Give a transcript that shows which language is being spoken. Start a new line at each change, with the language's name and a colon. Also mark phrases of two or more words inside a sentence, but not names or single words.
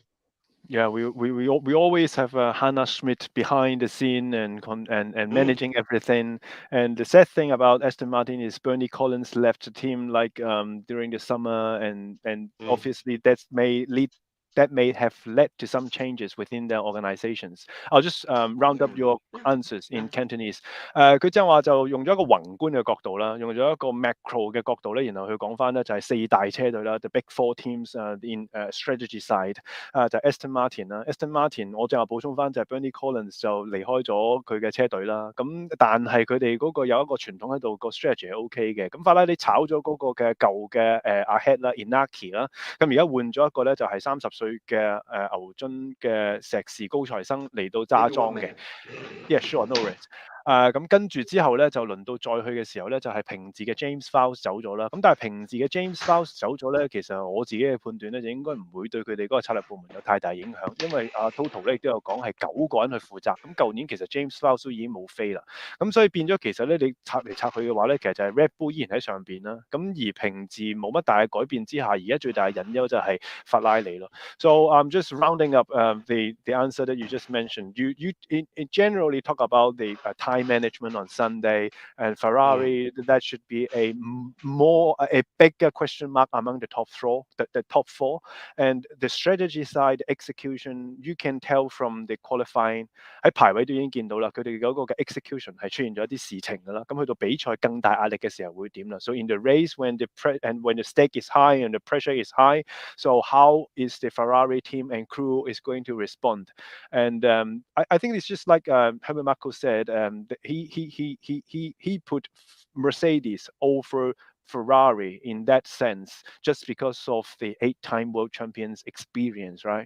English: Yeah, we always have Hannah Schmidt behind the scene and managing everything. And the sad thing about Aston Martin is Bernie Collins left the team like during the summer, and obviously that may have led to some changes within their organizations. I'll just round up your answers in Cantonese.
Cantonese: 佢正話就用咗一個宏觀嘅角度啦，用咗一個 macro 嘅角度咧，然後佢講翻咧就係四大車隊啦 ，
English: the big four teams in strategy side
Cantonese: 就 Aston Martin 啦 ，Aston Martin 我正話補充翻就係 Bernie Collins 就離開咗佢嘅車隊啦，咁但係佢哋嗰個有一個傳統喺度，個 strategy 係 OK 嘅。咁法拉利炒咗嗰個嘅舊嘅阿 head 啦 ，Inaki 啦，咁而家換咗一個咧就係30歲嘅牛津嘅碩士高材生嚟到揸莊嘅 ，
English: Yeah, sure, no worries。
Cantonese: 咁跟住之後咧，就輪到再去嘅時候咧，就係平治嘅 James Vowles 走咗啦。咁但係平治嘅 James Vowles 走咗咧，其實我自己嘅判斷咧，就應該唔會對佢哋嗰個策略部門有太大影響，因為Toto 咧亦都有講係9個人去負責。咁舊年其實 James Vowles 都已經冇飛啦，咁所以變咗其實咧，你拆嚟拆去嘅話咧，其實就係 Red Bull 依然喺上邊啦。咁而平治冇乜大嘅改變之下，而家最大嘅隱憂就係法拉利咯。
English: So I'm just rounding up the answer that you just mentioned. You generally talk about the time time management on Sunday, and Ferrari that should be a bigger question mark among the top four, and the strategy side execution you can tell from the qualifying
Cantonese: 喺排位都已經見到啦，佢哋嗰個嘅
English: execution
Cantonese: 係出現咗一啲事情㗎啦，咁去到比賽更大壓力嘅時候會點啦
English: ？So in the race when the stake is high and the pressure is high, so how is the Ferrari team and crew is going to respond? And I think it's just like Helmut Marko said, he put Mercedes over Ferrari in that sense, just because of the 8-time world champions experience, right?